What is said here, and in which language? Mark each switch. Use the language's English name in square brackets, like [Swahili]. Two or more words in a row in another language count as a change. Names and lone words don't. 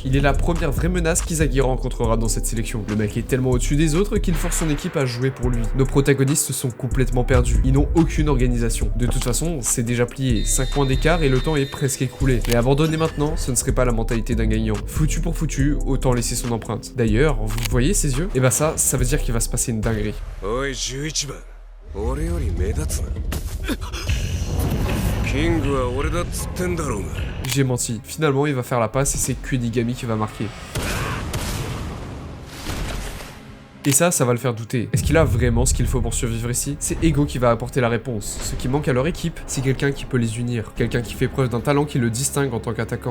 [French] Il est la première vraie menace qu'Isagi rencontrera dans cette sélection. Le mec est tellement au-dessus des autres qu'il force son équipe à jouer pour lui. Nos protagonistes sont complètement perdus. Ils n'ont aucune organisation. De toute façon, c'est déjà plié. 5 points d'écart et le temps est presque écoulé. Mais abandonner maintenant, ce ne serait pas la mentalité d'un gagnant. Foutu pour foutu, autant laisser son empreinte. D'ailleurs, vous voyez ses yeux? Et bah ça veut dire qu'il va se passer une dinguerie. [Japanese] Oi, 11番。俺より目立つな。キングは俺だっつってんだろうが。 [French] J'ai menti. Finalement, il va faire la passe et c'est Kunigami qui va marquer. Et ça va le faire douter. Est-ce qu'il a vraiment ce qu'il faut pour survivre ici? C'est Ego qui va apporter la réponse. Ce qui manque à leur équipe, c'est quelqu'un qui peut les unir. Quelqu'un qui fait preuve d'un talent qui le distingue en tant qu'attaquant.